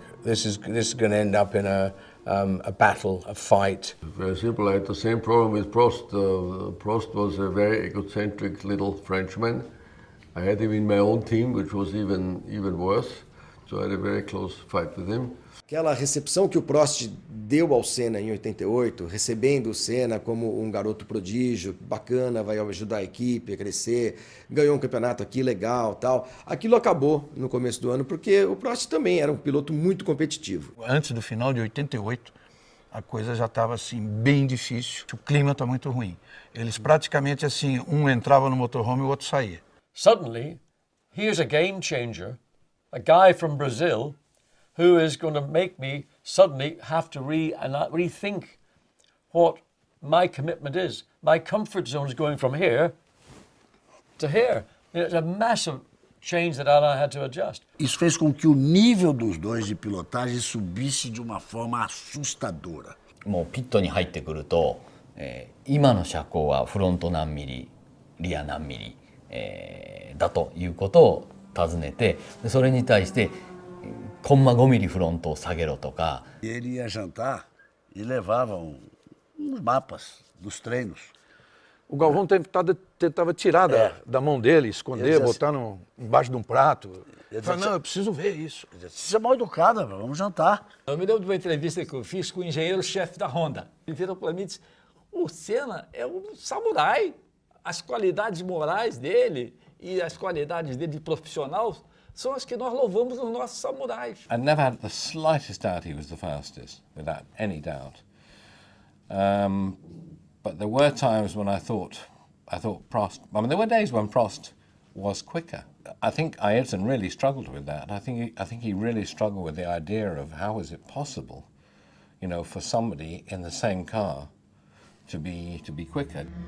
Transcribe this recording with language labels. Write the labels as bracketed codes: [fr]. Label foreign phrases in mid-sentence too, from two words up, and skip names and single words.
[en] This is going to end up in a battle, a fight. Very simple. I had the same problem with Prost. Prost was a very egocentric little Frenchman. I had him in my own team, which was even worse. So I had a very close fight with him. [pt] Aquela recepção que o Prost deu ao Senna em 88, recebendo o Senna como um garoto prodígio, bacana, vai ajudar a equipe a crescer, ganhou um campeonato aqui legal, tal. Aquilo acabou no começo do ano porque o Prost também era um piloto muito competitivo. Antes do final de 88, a coisa já estava assim bem difícil. O clima está muito ruim. Eles praticamente assim, um entrava no motorhome e o outro saía. [en] Suddenly, here's a game changer, a guy from Brazil who is going to make me suddenly have to rethink what my commitment is. My comfort zone is going from here to here. It's a massive change that Alain had to adjust. [pt] Isso fez com que o nível dos dois de pilotagem subisse de uma forma assustadora. [ja] もうピットに入ってくると、今の車高はフロント何ミリ、リア何ミリ、だということを尋ねて、それに対してコンマ5ミリフロントを下げろとか。 [pt] Ele ia jantar e levava uns mapas dos treinos. O Galvão tentava tirar da mão dele, esconder, botar embaixo de um prato. Falei, não, eu preciso ver isso. Você é mal educada, vamos jantar. Eu me lembro de uma entrevista que eu fiz com o engenheiro-chefe da Honda. Ele virou para mim e disse, o Senna é um samurai. as qualidades morais dele e as qualidades dele de profissional são as que nós louvamos nos nossos samurais. [en] I never had the slightest doubt he was the fastest, without any doubt. But there were times when I thought Prost. I mean, there were days when Prost was quicker. I think Ayrton really struggled with that. I think he really struggled with the idea of how is it possible, you know, for somebody in the same car to be quicker.